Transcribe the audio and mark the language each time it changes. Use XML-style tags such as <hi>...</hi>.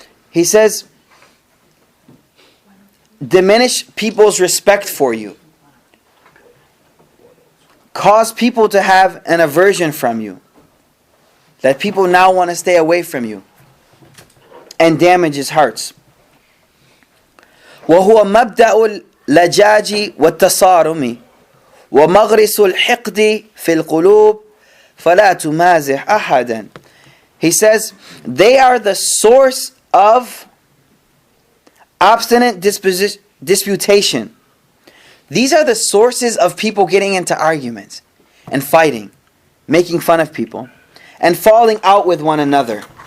<en>He says, diminish people's respect for you. Cause people to have an aversion from you, that people now want to stay away from you, and damages hearts.</en> <ar>وهو مبدأ اللجاج والتصارم ومغرس الحقد في القلوب فلا تمازح أحدا.</ar> <en>He says, they are the source of obstinate disputation. These are the sources of people getting into arguments and fighting, making fun of people, and falling out with one another.</en>